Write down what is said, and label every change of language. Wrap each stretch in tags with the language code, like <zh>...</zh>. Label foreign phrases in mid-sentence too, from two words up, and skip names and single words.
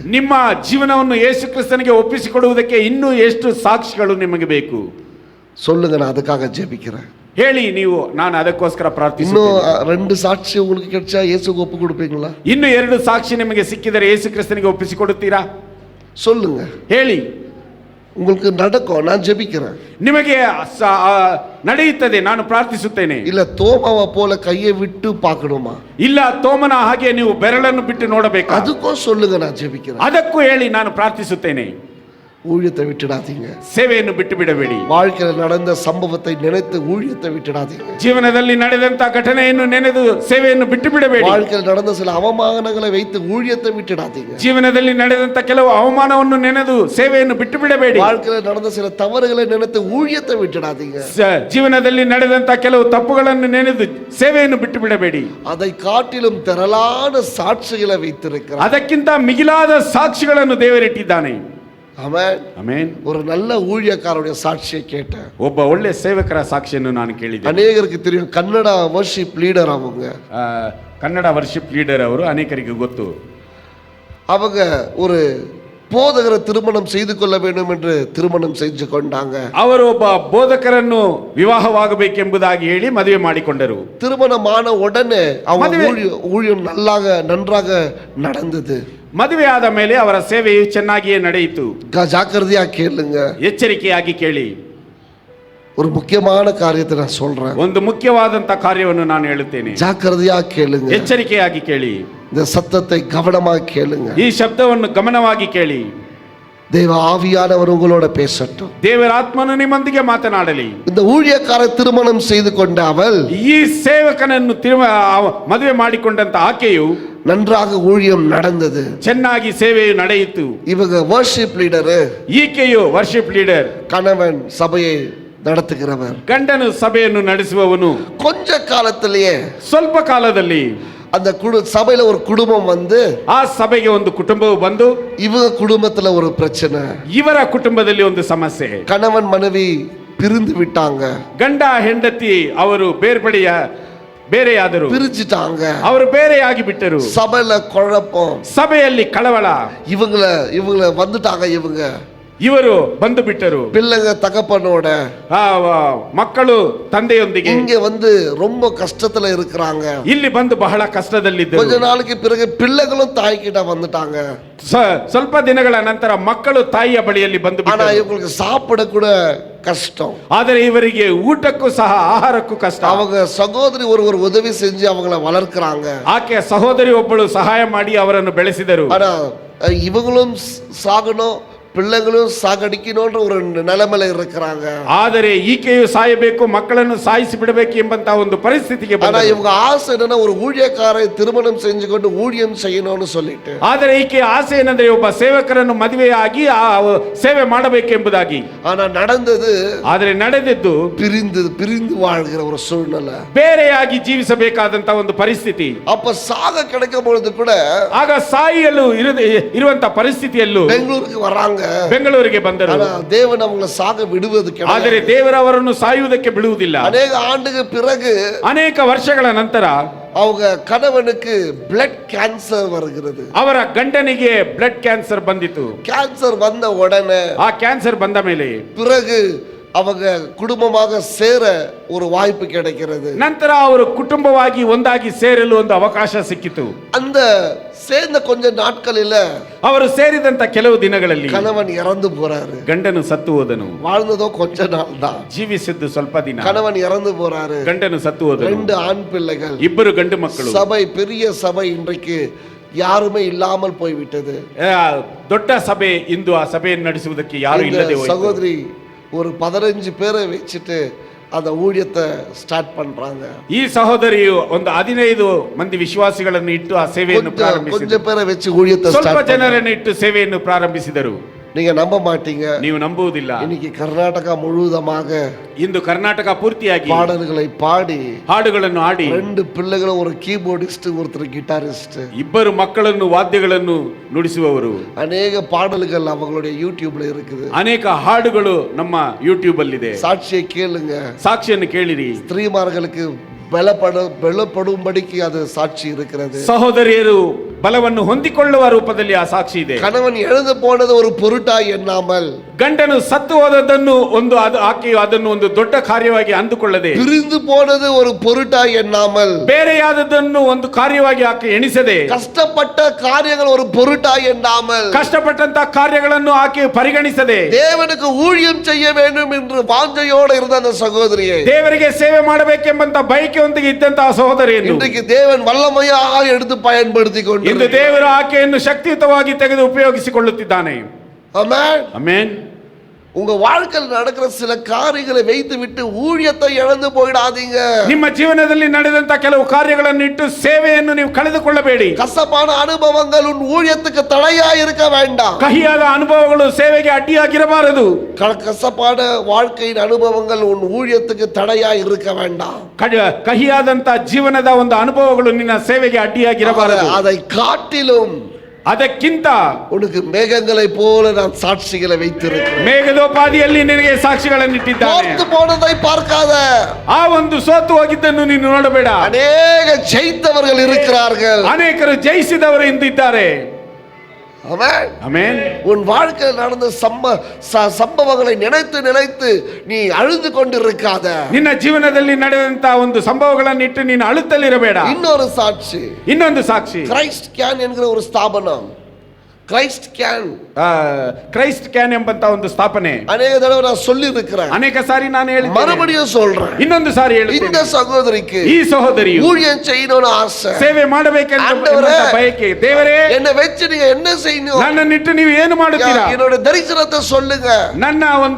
<kn>ನಿಮ್ಮ ಜೀವನವನ್ನು ಯೇಸು ಕ್ರಿಸ್ತನಿಗೆ ಒಪ್ಪಿಸಿಕೊಡುವುದಕ್ಕೆ ಇನ್ನೂ ಎಷ್ಟು ಸಾಕ್ಷಿಗಳು ನಿಮಗೆ ಬೇಕು?</kn> <ta>சொல்லுங்க, நான் அதுக்காக ஜெபிக்கிறேன்.</ta> <kn>ಹೇಳಿ, ನೀವು, ನಾನು ಅದಕ್ಕೋಸ್ಕರ</kn> <ta>இன்னும்</ta> <kn>ಪ್ರಾರ್ಥಿಸುತ್ತೇನೆ.</kn> <ta>2 சாட்சி உங்களுக்கு கிடைச்சா இயேசுவுக்கு ஒப்பு கொடுப்பீங்களா?</ta> <kn>ಇನ್ನು 2 ಸಾಕ್ಷಿ ನಿಮಗೆ ಸಿಕ್ಕಿದರೆ ಯೇಸು ಕ್ರಿಸ್ತನಿಗೆ ಒಪ್ಪಿಸಿಕೊಡುತ್ತೀರಾ?</kn> <ta>சொல்லுங்க.</ta> <kn>ಹೇಳಿ.</kn> <ta>உங்களுக்கு நடக்கும், நான் ஜெபிக்கிறேன்.</ta> <kn>ನಿಮಗೆ ನಡೆಯುತ್ತದೆ, ನಾನು ಪ್ರಾರ್ಥಿಸುತ್ತೇನೆ.</kn> <ta>இல்ல தோமாவை போல கையை விட்டு பார்க்கணுமா?</ta> <kn>ಇಲ್ಲ ತೋಮನ ಹಾಗೆ ನೀವು ಬೆರಳನ್ನು ಬಿಟ್ಟು ನೋಡಬೇಕು.</kn> <ta>அதுக்கும் சொல்லுங்க, நான் ஜெபிக்கிறேன்.</ta> <kn>ಅದಕ್ಕೂ ಹೇಳಿ, ನಾನು ಪ್ರಾರ್ಥಿಸುತ್ತೇನೆ.</kn> <ta>ஊழியத்தை விட்டுடாதீங்க.</ta> <kn>ಸೇವೆಯನ್ನು ಬಿಟ್ಟು ಬಿಡಬೇಡಿ.</kn> <ta>வாழ்க்கையில் நடந்த சம்பவத்தை நினைத்து ஊழியத்தை விட்டுடாதீங்க.</ta> <kn>ಜೀವನದಲ್ಲಿ ನಡೆದಂತ ಘಟನೆಯನ್ನು ನೆನೆದು ಸೇವೆಯನ್ನು ಬಿಟ್ಟು ಬಿಡಬೇಡಿ.</kn> <ta>வாழ்க்கையில் நடந்த சில அவமானங்களை வைத்து ஊழியத்தை விட்டுடாதீங்க.</ta> <kn>ಜೀವನದಲ್ಲಿ ನಡೆದಂತ ಕೆಲವು ಅವಮಾನವನ್ನು ನೆನೆದು ಸೇವೆಯನ್ನು ಬಿಟ್ಟು ಬಿಡಬೇಡಿ.</kn> <ta>வாழ்க்கையில் நடந்த சில தவறுகளை நினைத்து ஊழியத்தை விட்டுடாதீங்க.</ta> <kn>ಜೀವನದಲ್ಲಿ ನಡೆದಂತ ಕೆಲವು ತಪ್ಪುಗಳನ್ನು ನೆನೆದು ಸೇವೆಯನ್ನು ಬಿಟ್ಟು ಬಿಡಬೇಡಿ.</kn> <ta>அதை காட்டிலும் திரளான சாட்சிகளை வைத்திருக்கிறார்.</ta> <kn>ಅದಕ್ಕಿಂತ ಮಿಗಿಲಾದ ಸಾಕ್ಷಿಗಳನ್ನು ದೇವರಿಟ್ಟಿದ್ದಾನೆ.</kn> <ta>ஆமென்.</ta> <kn>ಆಮೆನ್.</kn> <ta>ஒரு நல்ல ஊழியக்காரருடைய சாட்சியை கேட்டேன்.</ta> <kn>ಒಬ್ಬ ಒಳ್ಳೆ ಸೇವಕರ ಸಾಕ್ಷಿಯನ್ನು ನಾನು ಕೇಳಿದ್ದೆ.</kn> <ta>ಅನೇಕರಿಗೆ தெரியும், ಕನ್ನಡ</ta> <en>worship leader</en> <ta>அவங்க.</ta> <kn>ಕನ್ನಡ</kn> <en>worship leader</en> <kn>ಅವರು ಅನೇಕರಿಗೆ ಗೊತ್ತು.</kn> <ta>அவங்க ஒரு போதகரை திருமணம் செய்து கொள்ள வேண்டும் என்று திருமணம் செஞ்சு கொண்டாங்க.</ta> <kn>ಅವರು ಒಬ್ಬ ಬೋಧಕರನ್ನು ವಿವಾಹವಾಗಬೇಕೆಂಬುದಾಗಿ ಹೇಳಿ ಮದುವೆ ಮಾಡಿಕೊಂಡರು.</kn> <ta>திருமணமான உடனே அவங்க ஊழியம் நன்றாக நடந்தது.</ta> <kn>ಮದುವೆ ಆದ ಮೇಲೆ ಅವರ ಸೇವೆಯು ಚೆನ್ನಾಗಿಯೇ ನಡೆಯಿತು.</kn> <ta>ஜாக்கிரதையா கேளுங்க,</ta> <kn>ಎಚ್ಚರಿಕೆಯಾಗಿ ಕೇಳಿ.</kn> <ta>ஒரு முக்கியமான காரியத்தை நான் சொல்றேன்.</ta> <kn>ಒಂದು ಮುಖ್ಯವಾದಂತ ಕಾರ್ಯವನ್ನು ನಾನು ಹೇಳುತ್ತೇನೆ.</kn> <ta>ஜாக்கிரதையா கேளுங்க,</ta> <kn>ಎಚ್ಚರಿಕೆಯಾಗಿ ಕೇಳಿ.</kn> <ta>இந்த சத்தத்தை கவனமாக கேளுங்க.</ta> <kn>ಈ ಶಬ್ದವನ್ನು ಗಮನವಾಗಿ ಕೇಳಿ.</kn> <ta>தேவ ஆவியானவர் உங்களோட பேசட்டும்.</ta> <kn>ದೇವರ ಆತ್ಮನು ನಿಮ್ಮೊಂದಿಗೆ ಮಾತನಾಡಲಿ.</kn> <ta>இந்த ஊழியக்கார திருமணம் செய்து கொண்ட அவள்,</ta> <kn>ಈ ಸೇವಕನನ್ನು ಮದುವೆ ಮಾಡಿಕೊಂಡಂತ ಆಕೆಯು</kn> <ta>நன்றாக ஊழியம் நடந்தது,</ta> <kn>ಚೆನ್ನಾಗಿ ಸೇವೆಯು ನಡೆಯಿತು.</kn> <ta>இவங்க</ta> <en>worship leader,</en> <kn>ಈಕೆಯು</kn> <en>worship leader,</en> <ta>கணவன் சபையை நடத்துகிறவர்,</ta> <kn>ಗಂಡನು ಸಭೆಯನ್ನು ನಡೆಸುವವನು.</kn> <ta>கொஞ்ச காலத்திலேயே,</ta> <kn>ಸ್ವಲ್ಪ ಕಾಲದಲ್ಲಿ</kn> <ta>அந்த சபையில ஒரு குடும்பம் வந்து,</ta> <kn>ಆ ಸಭೆಗೆ ಒಂದು ಕುಟುಂಬವು ಬಂದು,</kn> <ta>இவங்க குடும்பத்துல ஒரு பிரச்சனை,</ta> <kn>ಇವರ ಕುಟುಂಬದಲ್ಲಿ ಒಂದು ಸಮಸ್ಯೆ.</kn> <ta>கணவன் மனைவி பிரிந்து விட்டாங்க.</ta> <kn>ಗಂಡ ಹೆಂಡತಿ ಅವರು ಬೇರೆಯಾದರು,</kn> <ta>பிரிஞ்சிட்டாங்க.</ta> <kn>ಅವರು ಬೇರೆಯಾಗಿ ಬಿಟ್ಟರು.</kn> <ta>சபையில குழப்பம்,</ta> <kn>ಸಭೆಯಲ್ಲಿ ಕಳವಳ.</kn> <ta>இவங்கள வந்துட்டாங்க.</ta> <kn>ಇವರು ಬಂದು ಬಿಟ್ಟರು.</kn> <ta>பிள்ளைங்க தகப்பனோட,</ta> <kn>ಮಕ್ಕಳು ತಂದೆಯೊಂದಿಗೆ</kn> <ta>இங்க வந்து ரொம்ப கஷ்டத்துல இருக்கிறாங்க.</ta> <kn>ಇಲ್ಲಿ ಬಂದು ಬಹಳ ಕಷ್ಟದಲ್ಲಿದ್ದರು.</kn> <ta>கொஞ்ச நாளைக்கு பிறகு பிள்ளைகளும் தாய் கிட்ட வந்துட்டாங்க.</ta> <kn>ಸ್ವಲ್ಪ ದಿನಗಳ ನಂತರ ಮಕ್ಕಳು ತಾಯಿಯ ಬಳಿಯಲ್ಲಿ ಬಂದು</kn> <ta>ஆனா இவங்களுக்கு சாப்பிட கூட கஷ்டம்.</ta> <kn>ಆದರೆ ಇವರಿಗೆ ಊಟಕ್ಕೂ ಸಹ ಆಹಾರಕ್ಕೂ ಕಷ್ಟ.</kn> <ta>அவங்க சகோதரி ஒருவர் உதவி செஞ்சு அவங்கள வளர்க்கறாங்க.</ta> <kn>ಆಕೆ ಸಹೋದರಿ ಒಬ್ಬಳು ಸಹಾಯ ಮಾಡಿ ಅವರನ್ನು ಬೆಳೆಸಿದರು.</kn> <ta>ஆனா இவங்களும் சாகணும், பிள்ளைகளும் சாகடிக்கணும்ன்ற ஒரு நிலைமையில இருக்கிறாங்க.</ta> <kn>ಆದರೆ ಈಕೆಯು ಸಾಯಬೇಕು, ಮಕ್ಕಳನ್ನು ಸಾಯಿಸಿ ಬಿಡಬೇಕು ಎಂಬಂತ ಒಂದು ಪರಿಸ್ಥಿತಿಗೆ</kn> <ta>ஆனா</ta> <kn>ಬಂದರು.</kn> <ta>இவங்க ஆசை என்னன்னா, ஒரு ஊழியக்காரை திருமணம் செஞ்சு கொண்டு ஊழியம் செய்யணும்னு சொல்லிட்டு.</ta> <kn>ಆದರೆ ಈಕೆ ಆಸೆ ಏನಂದ್ರೆ ಒಬ್ಬ ಸೇವಕರನ್ನು ಮದುವೆಯಾಗಿ ಸೇವೆ ಮಾಡಬೇಕೆಂಬುದಾಗಿ.</kn> <ta>ஆனா நடந்தது,</ta> <kn>ಆದರೆ ನಡೆದಿದ್ದು</kn> <ta>பிரிந்து வாழ்கிற ஒரு சூழ்நிலை,</ta> <kn>ಬೇರೆಯಾಗಿ ಜೀವಿಸಬೇಕಾದಂತ ಒಂದು ಪರಿಸ್ಥಿತಿ.</kn> <ta>அப்ப சாக கிடைக்கும் பொழுது கூட</ta> <kn>ಆಗ ಸಾಯಲು ಇರುವಂತ ಪರಿಸ್ಥಿತಿಯಲ್ಲೂ</kn> <ta>பெங்களூருக்கு வராங்க.</ta> <kn>ಬೆಂಗಳೂರಿಗೆ ಬಂದರು.</kn> <ta>ஆனா தேவன் அவங்களை சாக விடுவது</ta> <kn>ಆದರೆ</kn> <ta>கிடையாது.</ta> <kn>ದೇವರು ಅವರನ್ನು ಸಾಯುವುದಕ್ಕೆ ಬಿಡುವುದಿಲ್ಲ.</kn> <ta>அநேக ஆண்டுக்கு பிறகு</ta> <kn>ಅನೇಕ ವರ್ಷಗಳ ನಂತರ</kn> <ta>அவங்க கணவனுக்கு</ta> <en>blood cancer</en> <ta>வருகிறது.</ta> <kn>ಅವರ ಗಂಡನಿಗೆ</kn> <en>blood cancer</en> <kn>ಬಂದಿತು.</kn> <ta>கேன்சர் வந்த உடனே</ta> <kn>ಆ ಕ್ಯಾನ್ಸರ್ ಬಂದ ಮೇಲೆ</kn> <ta>பிறகு அவங்க குடும்பமாக சேர ஒரு வாய்ப்பு கிடைக்கிறது.</ta> <kn>ನಂತರ ಅವರು ಕುಟುಂಬವಾಗಿ ಒಂದಾಗಿ ಸೇರಲು ಒಂದು ಅವಕಾಶ ಸಿಕ್ಕಿತು.</kn> <ta>அந்த சேர்ந்த கொஞ்ச நாட்களில</ta> <kn>ಅವರು ಸೇರಿದಂತ ಕೆಲವು ದಿನಗಳಲ್ಲಿ</kn> <ta>கணவன் இறந்து போறாரு.</ta> <kn>ಗಂಡನು ಸತ್ತು ಹೋದನು.</kn> <ta>வாழ்ந்ததோ கொஞ்ச நாள் தான்.</ta> <kn>ಜೀವಿಸಿದ್ದು ಸ್ವಲ್ಪ ದಿನ.</kn> <ta>கணவன் இறந்து போறாரு.</ta> <kn>ಗಂಡನು ಸತ್ತು ಹೋದನು.</kn> <ta>2 ஆண் பிள்ளைகள்,</ta> <kn>ಇಬ್ಬರು ಗಂಡು ಮಕ್ಕಳು.</kn> <ta>சபை பெரிய சபை இன்றைக்கு யாருமே இல்லாமல் போய்விட்டது.</ta> <kn>ದೊಡ್ಡ ಸಭೆ ಇಂದು ಆ ಸಭೆಯನ್ನು ನಡೆಸುವುದಕ್ಕೆ ಯಾರು ಇಲ್ಲದೆ ಹೋಯಿತು.</kn> <ta>சகோதரி ஒரு 15 பேரை வச்சுட்டு அந்த ஊழியத்தை ஸ்டார்ட் பண்றாங்க.</ta> <kn>ಈ ಸಹೋದರಿಯು ಒಂದು 15 ಮಂದಿ ವಿಶ್ವಾಸಿಗಳನ್ನು ಇಟ್ಟು ಆ ಸೇವೆಯನ್ನು ಪ್ರಾರಂಭಿಸಿದರು.</kn> <ta>கொஞ்ச பேரை வச்சு ஊழியத்தை</ta> <kn>ಸ್ವಲ್ಪ</kn> <ta>ஸ்டார்ட்</ta> <kn>ಜನರನ್ನು ಇಟ್ಟು ಸೇವೆಯನ್ನು ಪ್ರಾರಂಭಿಸಿದರು.</kn> <ta>நீங்க நம்ப மாட்டீங்க,</ta> <kn>ನೀವು ನಂಬುವುದಿಲ್ಲ.</kn> <ta>இன்னைக்கு கர்நாடகா முழுவதுமாக</ta> <kn>ಇಂದು ಕರ್ನಾಟಕ ಪೂರ್ತಿಯಾಗಿ</kn> <ta>பாடல்களை பாடி</ta> <kn>ಹಾಡುಗಳನ್ನು ಹಾಡಿ</kn> <ta>2 பிள்ளைகளும் ஒரு கீபோர்டிஸ்ட் ஒருத்தர் கிட்டாரிஸ்ட்,</ta> <kn>ಇಬ್ಬರು ಮಕ್ಕಳನ್ನು ವಾದ್ಯಗಳನ್ನು ನುಡಿಸುವವರು.</kn> <ta>அநேக பாடல்கள் அவங்களுடைய யூடியூப்ல இருக்குது.</ta> <kn>ಅನೇಕ ಹಾಡುಗಳು ನಮ್ಮ ಯೂಟ್ಯೂಬ್ ಅಲ್ಲಿದೆ.</kn> <ta>சாட்சியை கேளுங்க,</ta> <kn>ಸಾಕ್ಷಿಯನ್ನು ಕೇಳಿರಿ.</kn> <ta>ஸ்திரீமார்களுக்கு பலப்படும்படிக்கு அது சாட்சி இருக்கிறது.</ta> <kn>ಸಹೋದರಿಯರು ಬಲವನ್ನು ಹೊಂದಿಕೊಳ್ಳುವ ರೂಪದಲ್ಲಿ ಆ ಸಾಕ್ಷಿ ಇದೆ.</kn> <ta>கணவன் எழுந்து போனது ஒரு பொருட்டா எண்ணாமல்,</ta> <kn>ಗಂಡನು ಸತ್ತು ಹೋದದ್ದನ್ನು ಆಕೆಯು ಅದನ್ನು ಒಂದು ದೊಡ್ಡ ಕಾರ್ಯವಾಗಿ ಅಂದುಕೊಳ್ಳದೆ,</kn> <ta>பிரிந்து போனது ஒரு பொருட்டா எண்ணாமல்,</ta> <kn>ಬೇರೆಯಾದದ್ದನ್ನು ಒಂದು ಕಾರ್ಯವಾಗಿ ಆಕೆ ಎಣಿಸದೆ,</kn> <ta>கஷ்டப்பட்ட காரியங்கள் ஒரு பொருட்டா எண்ணாமல்,</ta> <kn>ಕಷ್ಟಪಟ್ಟಂತ ಕಾರ್ಯಗಳನ್ನು ಆಕೆ ಪರಿಗಣಿಸದೆ,</kn> <ta>தேவனுக்கு ஊழியம் செய்ய வேண்டும் என்று வாஞ்சையோடு இருந்த அந்த சகோதரியை,</ta> <kn>ದೇವರಿಗೆ ಸೇವೆ ಮಾಡಬೇಕೆಂಬಂತ ಬಯಕೆಯೊಂದಿಗೆ ಇದ್ದಂತಹ ಸಹೋದರಿಯನ್ನು</kn> <ta>இன்றைக்கு தேவன் வல்லமையாக எடுத்து பயன்படுத்தி கொண்டு</ta> <kn>ಇಂದು ದೇವರು ಆಕೆಯನ್ನು ಶಕ್ತಿಯುತವಾಗಿ ತೆಗೆದು ಉಪಯೋಗಿಸಿಕೊಳ್ಳುತ್ತಿದ್ದಾನೆ.</kn> <ta>ஆமென்.</ta> <kn>ಆಮೆನ್.</kn> <ta>உங்க வாழ்க்கையில் நடக்கிற சில காரியங்களை வைத்து விட்டு ஊழியத்தை இழந்து போயிடாதீங்க.</ta> <kn>ನಿಮ್ಮ ಜೀವನದಲ್ಲಿ ನಡೆದಂತ ಕೆಲವು ಕಾರ್ಯಗಳನ್ನು ಇಟ್ಟು ಸೇವೆಯನ್ನು ನೀವು ಕಳೆದುಕೊಳ್ಳಬೇಡಿ.</kn> <ta>கசப்பான அனுபவங்கள் உன் ஊழியத்துக்கு தடையா இருக்க வேண்டாம்.</ta> <kn>ಕಹಿಯಾದ ಅನುಭವಗಳು ಸೇವೆಗೆ ಅಡ್ಡಿಯಾಗಿರಬಾರದು.</kn> <ta>கசப்பான வாழ்க்கையின் அனுபவங்கள் உன் ஊழியத்துக்கு தடையா இருக்க வேண்டாம்.</ta> <kn>ಕಹಿಯಾದಂತ ಜೀವನದ ಒಂದು ಅನುಭವಗಳು ನಿನ್ನ ಸೇವೆಗೆ ಅಡ್ಡಿಯಾಗಿರಬಾರದು.</kn> <ta>அதை காட்டிலும்</ta> <kn>ಅದಕ್ಕಿಂತ</kn> <ta>உனக்கு மேகங்களை போல நான் சாட்சிகளை வைத்திருக்கிறேன்.</ta> <kn>ಮೇಘದೋಪಾದಿಯಲ್ಲಿ ನಿನಗೆ ಸಾಕ್ಷಿಗಳನ್ನು ಇಟ್ಟಿದ್ದಾನೆ.</kn> <ta>ಸೋತು போனதை பார்க்காத.</ta> <kn>ಆ ಒಂದು ಸೋತು ಹೋಗಿದ್ದನ್ನು ನೀನು ನೋಡಬೇಡ.</kn> <ta>ಅನೇಕ ಜಯಿತವர்கள் இருக்கிறார்கள்.</ta> <kn>ಅನೇಕರು ಜಯಿಸಿದವರು ಇಂದಿದ್ದಾರೆ.</kn> <ta>ஆமென்.</ta> <kn>ಆಮೆನ್.</kn> <ta>உன் வாழ்க்கையில் நடந்த சம்பவங்களை நினைத்து நினைத்து நீ அழுது கொண்டிருக்காத.</ta> <kn>ನಿನ್ನ ಜೀವನದಲ್ಲಿ ನಡೆದಂತ ಒಂದು ಸಂಭವಗಳನ್ನು ಇಟ್ಟು ನೀನು ಅಳುತ್ತಲಿರಬೇಡ.</kn> <ta>இன்னொரு சாட்சி,</ta> <kn>ಇನ್ನೊಂದು ಸಾಕ್ಷಿ,</kn> <ta>கிரைஸ்ட் கேன் என்கிற ஒரு ஸ்தாபனம். கிரைஸ்ட்</ta> <kn>ಕ್ರೈಸ್ಟ್ ಕ್ಯಾನ್ ಎಂಬಂತ ಒಂದು ಸ್ಥಾಪನೆ</kn> <ta>ಅನೇಕ தடவை நான் சொல்லி இருக்கிறேன்.</ta> <kn>ಅನೇಕ ಸಾರಿ ನಾನು ಹೇಳಿದ್ದೇನೆ.</kn> <ta>மறுபடியும் சொல்றேன்.</ta> <kn>ಇನ್ನೊಂದು ಸಾರಿ ಹೇಳ್ತೇನೆ.</kn> <ta>இந்த சகோதரிக்கு</ta> <kn>ಈ ಸಹೋದರಿಯು</kn> <ta>ஊழியம் செய்யணும்னு ஆசை,</ta> <kn>ಸೇವೆ ಮಾಡಬೇಕೆಂಬ ಬಯಕೆ. ದೇವರೇ,</kn> <ta>என்னை வச்சு நீங்க என்ன செய்யணும்,</ta> <kn>ನನ್ನನ್ನಿಟ್ಟು ನೀವು ಏನು ಮಾಡುತ್ತೀರಾ?</kn> <ta>என்னோட தரிசனத்தை சொல்லுங்க.</ta> <kn>ನನ್ನ ಒಂದು</kn>